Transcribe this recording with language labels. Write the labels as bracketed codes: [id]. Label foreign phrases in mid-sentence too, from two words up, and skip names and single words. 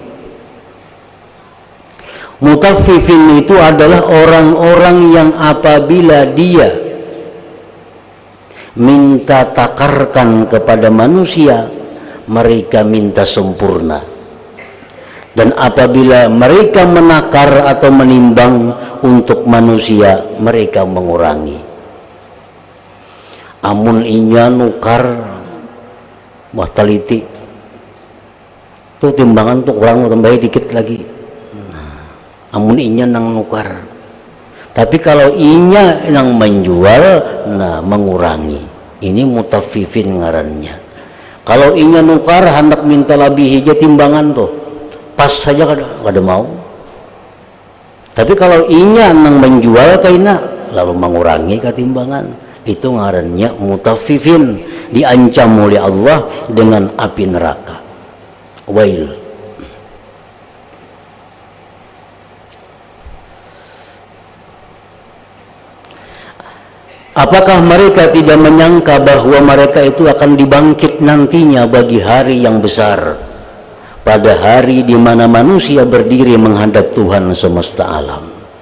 [id] Mutaffifin itu adalah orang-orang yang apabila dia minta takarkan kepada manusia, mereka minta sempurna. Dan apabila mereka menakar atau menimbang untuk manusia, mereka mengurangi. [bjn] Amun inya nukar wah teliti tuh timbangan tuh kurang tambah dikit lagi. Amun inya nang nukar. [id] Tapi kalau inya yang menjual, nah mengurangi. [bjn] Ini mutaffifin ngarannya. Kalau inya nukar hendak minta lebih hija timbangan tuh, pas saja kada mau. [id] Tapi kalau inya nang menjual kaina lalu mengurangi ketimbangan, itu ngarannya mutaffifin, diancam oleh Allah dengan api neraka. Wail. Apakah mereka tidak menyangka bahwa mereka itu akan dibangkit nantinya bagi hari yang besar, pada hari di mana manusia berdiri menghadap Tuhan semesta alam?